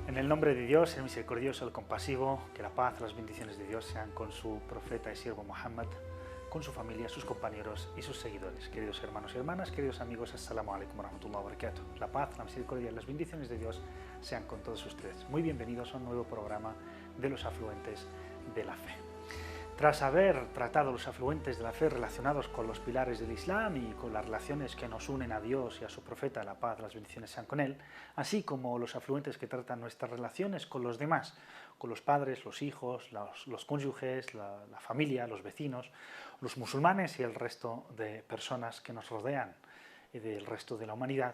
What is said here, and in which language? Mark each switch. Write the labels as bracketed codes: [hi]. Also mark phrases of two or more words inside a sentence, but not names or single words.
[es] nombre de Dios, el misericordioso, el compasivo, que la paz, las bendiciones de Dios sean con su profeta y siervo Muhammad, con su familia, sus compañeros y sus seguidores. Queridos hermanos y hermanas, queridos amigos, [ar] السلام عليكم ورحمة الله وبركاته. [es] La paz, la misericordia y las bendiciones de Dios sean con todos ustedes. Muy bienvenidos a un nuevo programa de los afluentes de la fe. Tras haber tratado los afluentes de la fe relacionados con los pilares del Islam y con las relaciones que nos unen a Dios y a su profeta, la paz, las bendiciones sean con él, así como los afluentes que tratan nuestras relaciones con los demás, con los padres, los hijos, los cónyuges, la familia, los vecinos, los musulmanes y el resto de personas que nos rodean y del resto de la humanidad.